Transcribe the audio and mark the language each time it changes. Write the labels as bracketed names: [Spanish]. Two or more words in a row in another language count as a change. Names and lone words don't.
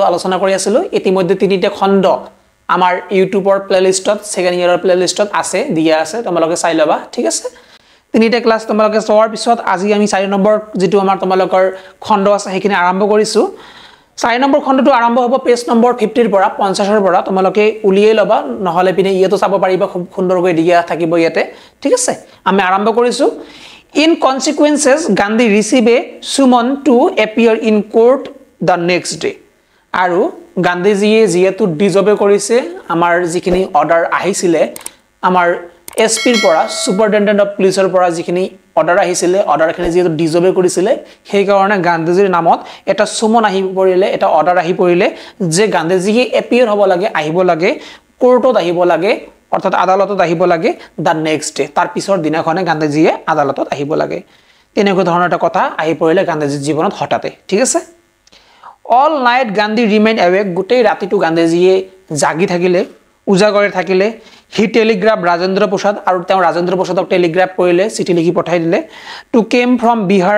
[Assamese] আলোচনা কৰি আছিলো ইতিমধ্যে তিনিটা খণ্ড আমাৰ ইউটিউবৰ প্লেলিষ্টত [English] second year [Assamese] প্লেলিষ্টত আছে দিয়া আছে তোমালোকে চাই লবা ঠিক আছে তিনিটা ক্লাস তোমালোকে চোৱাৰ পিছত আজি আমি 4 নম্বৰ যেটো আমাৰ তোমালোকৰ খণ্ড আছে হেখিনি আৰম্ভ কৰিছো 4 নম্বৰ খণ্ডটো আৰম্ভ হ'ব [English] page number [Assamese] 50 ৰ পৰা 50 ৰ পৰা তোমালোকে উলিয়াই লবা নহলে পিনে ইয়েটো চাব পাৰিবা খুব সুন্দৰকৈ দিয়া থাকিব ইয়াতে ঠিক আছে আমি আৰম্ভ কৰিছো [English] In consequences, Gandhi received a summon to appear in court the next day. [Assamese] আৰু গান্ধী জী যিহেতু disobey কৰিছে আমাৰ যিখিনি order আহিছিলে আমাৰ SP ৰ পৰা [English] superintendent of police [Assamese] ৰ পৰা যিখিনি order আহিছিলে order খিনি যিহেতু disobey কৰিছিলে হেই কাৰণে গান্ধী জীৰ নামত এটা summon আহি পৰিলে এটা order আহি পৰিলে যে গান্ধী জী appear হ'ব লাগে আহিব লাগে court অত আহিব লাগে অর্থাৎ আদালতত আহিব লাগে [English] the next day [Assamese] তার পিছৰ দিনাখনে গান্ধীজিয়ে আদালতত আহিব লাগে তেনেকৈ ধৰণৰ এটা কথা আহি পৰিলে গান্ধীজিৰ জীৱনত হঠাতে ঠিক আছে [English] All night Gandhi remain awake [Assamese] গোটেই ৰাতিটো গান্ধীজিয়ে জাগি থাকিলে উজাগৰে থাকিলে [English] He telegraph Rajendra Prasad [Assamese] আৰু তেওঁ ৰাজেন্দ্ৰ প্ৰসাদক টেলিগ্ৰাফ কৰিলে চিঠি লিখি পঠাই দিলে [English] to come from Bihar